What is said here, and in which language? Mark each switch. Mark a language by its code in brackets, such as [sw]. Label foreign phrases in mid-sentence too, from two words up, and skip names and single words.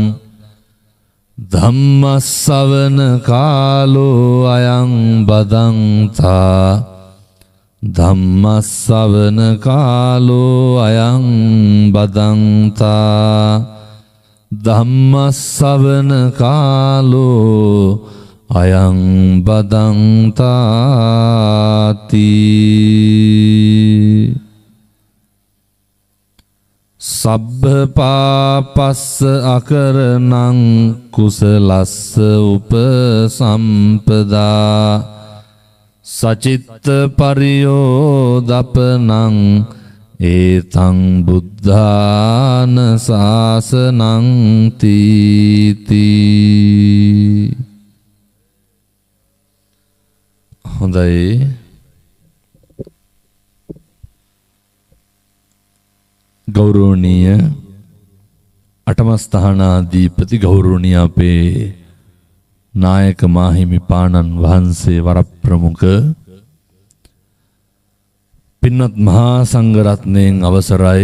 [pi] ධම්ම ශ්‍රවණ කාලෝ අයං බදන්තා ධම්ම ශ්‍රවණ කාලෝ අයං බදන්තා ධම්ම ශ්‍රවණ කාලෝ අයං බදන්තාති. සබ්බ පාපස්ස අකරණං කුසලස්ස උපසම්පදා සචිත්ත පරියෝදපනං ඒතං බුද්ධාන ශාසනං තීති. [si] හොඳයි. ගෞරවනීය අටමස්ථානාධිපති ගෞරවනීය අපේ නායක මාහිමිපාණන් වහන්සේ වරප්‍රමුඛ පින්වත් මහා සංඝරත්නයන් අවසරයි.